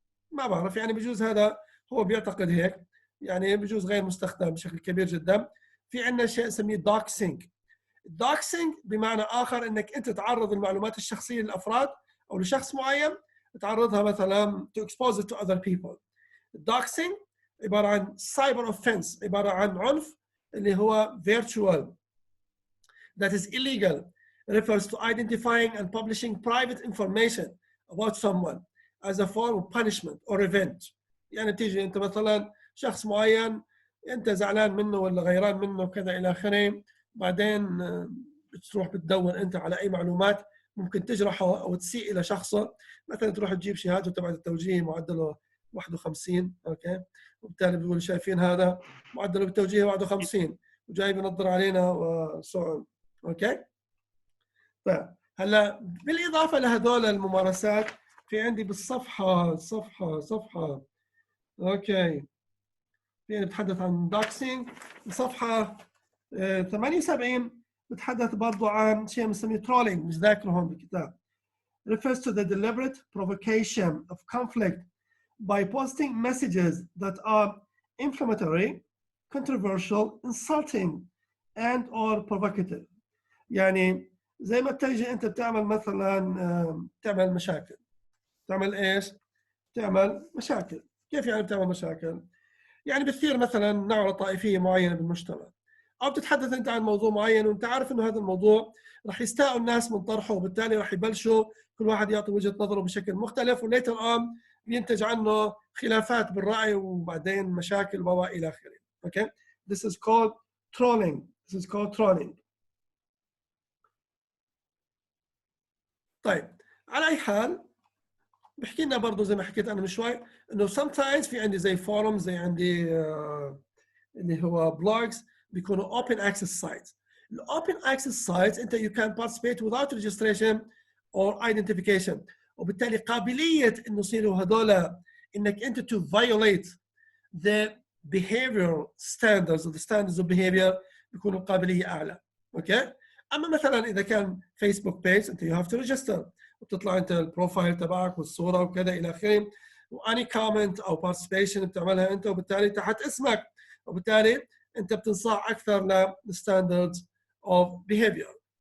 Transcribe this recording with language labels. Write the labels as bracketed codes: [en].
[ar] ما بعرف، يعني بجوز هذا هو بيعتقد هيك، يعني بجوز غير مستخدم بشكل كبير جدا. في عندنا شيء نسميه doxing. doxing بمعنى اخر انك انت تعرض المعلومات الشخصيه للافراد او لشخص معين، تعرضها مثلا [en] to expose it to other people. doxing [ar] عباره عن [en] cyber offense، [ar] عباره عن عنف اللي هو [en] virtual that is illegal, refers to identifying and publishing private information about someone as a form of punishment or revenge. [ar] يعني بتيجي انت مثلا شخص معين انت زعلان منه ولا غيران منه كذا الى اخره، بعدين بتروح بتدور انت على اي معلومات ممكن تجرحه او تسيء الى شخصه. مثلا تروح تجيب شهادته تبع التوجيه معدله 51 اوكي، وبالتالي بيقولوا شايفين هذا معدله بالتوجيه 51 وجاي بنظر علينا وسؤال اوكي. طيب هلا بالاضافه لهذول الممارسات في عندي بالصفحه صفحه اوكي في بتحدث عن دوكسينج. الصفحه 78 بتحدث برضه عن شيء بنسميه ترولينج، مش ذاكره هون بالكتاب. [en] refers to the deliberate provocation of conflict by posting messages that are inflammatory, controversial, insulting and or provocative. [ar] يعني زي ما بتيجي انت بتعمل مثلا تعمل مشاكل. تعمل ايش؟ تعمل مشاكل. كيف يعني بتعمل مشاكل؟ يعني بتصير مثلا نعرة طائفية معينة بالمجتمع، او بتتحدث انت عن موضوع معين وانت عارف انه هذا الموضوع راح يستاءوا الناس من طرحه، وبالتالي راح يبلشوا كل واحد يعطي وجهة نظره بشكل مختلف، وليتر اون بينتج عنه خلافات بالرأي وبعدين مشاكل والى اخره. [en] Okay? This is called trolling. This is called trolling. [ar] طيب على اي حال بحكي لنا برضه زي ما حكيت انا من شوي انه sometimes في عندي زي فورums، زي عندي اللي هو بلوجز بيكونوا [en] open access sites. الاوبن access sites انت you can participate without registration or identification، [ar] وبالتالي قابليه انه يصيروا هذول انك انت [en] to violate the behavior standards the standards of behavior [ar] بيكون القابليه اعلى. اوكي. اما مثلا اذا كان فيسبوك بيج انت [en] you have to register [ar] وبتطلع انت البروفايل تبعك والصوره وكذا الى اخره، واني كومنت او بارتيسيبيشن بتعملها انت وبالتالي تحت اسمك، وبالتالي انت بتنصاع اكثر للستاندردز اوف بيهيفير.